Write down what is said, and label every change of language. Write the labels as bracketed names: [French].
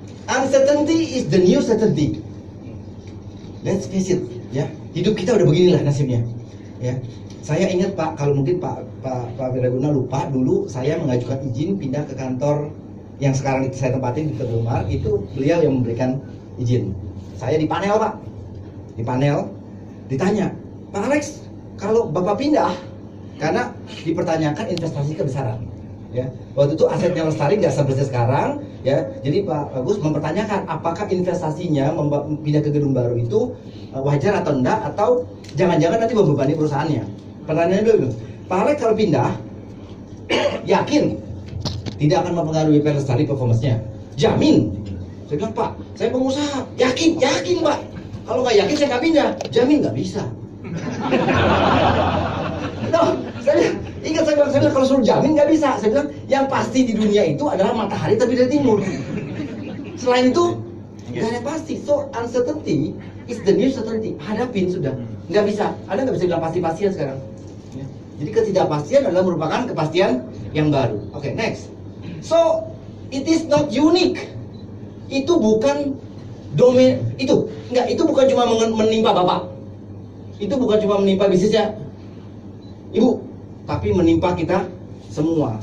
[English] Uncertainty is the new certainty. Let's face it, ya. [Indonesian] Hidup kita udah beginilah nasibnya. Ya. Saya ingat Pak, kalau mungkin Pak Wiraguna lupa, dulu saya mengajukan izin pindah ke kantor yang sekarang saya tempatin di Teguh, itu beliau yang memberikan izin. Saya di panel Pak, ditanya, Pak Alex, kalau Bapak pindah, karena dipertanyakan investasi kebesaran. Ya, waktu itu asetnya Lestari nggak sebesar sekarang, ya. Jadi Pak Agus mempertanyakan apakah investasinya pindah ke gedung baru itu wajar atau enggak, atau jangan-jangan nanti membebani perusahaannya. Pertanyaannya dulu, Pak Alex kalau pindah, yakin tidak akan mempengaruhi PT Lestari performance-nya? Jamin? Saya bilang, Pak, saya pengusaha, yakin Pak. Kalau nggak yakin saya nggak pindah. Jamin nggak bisa. No, saya bilang kalau suruh jamin nggak bisa. Saya bilang yang pasti di dunia itu adalah matahari tapi dari timur. Selain itu nggak ada yang pasti. [English] So uncertainty is the new certainty. [Indonesian] Hadapin sudah. Nggak bisa. Anda nggak bisa bilang pasti-pastian sekarang. Jadi ketidakpastian adalah merupakan kepastian yang baru. Oke, next. [English] So it is not unique. [Indonesian] Itu bukan domain itu. Enggak, itu bukan cuma menimpa Bapak. Itu bukan cuma menimpa bisnisnya Ibu, tapi menimpa kita semua.